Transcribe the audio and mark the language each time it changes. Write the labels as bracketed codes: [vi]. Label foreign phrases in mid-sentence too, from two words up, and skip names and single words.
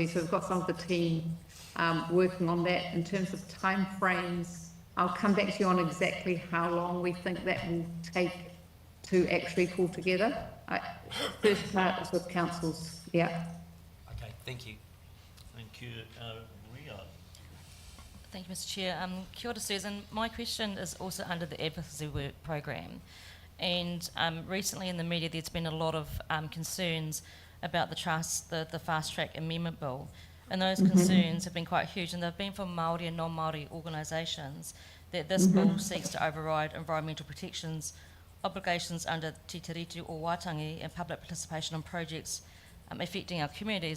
[en] So we've got some of the team working on that. In terms of time frames, I'll come back to you on exactly how long we think that will take to actually pull together. First part is with councils, yeah. Okay, thank you. Thank you. Ria. Thank you, Mr. Chair. [mi] Kia ora, Susan. [en] My question is also under the advocacy work program. And recently in the media, there's been a lot of concerns about the fast track amendment bill. And those concerns have been quite huge, and they've been from Māori and non-Māori organisations, that this bill seeks to override environmental protections, obligations under Te Tiriti o Waitangi, and public participation on projects affecting our communities.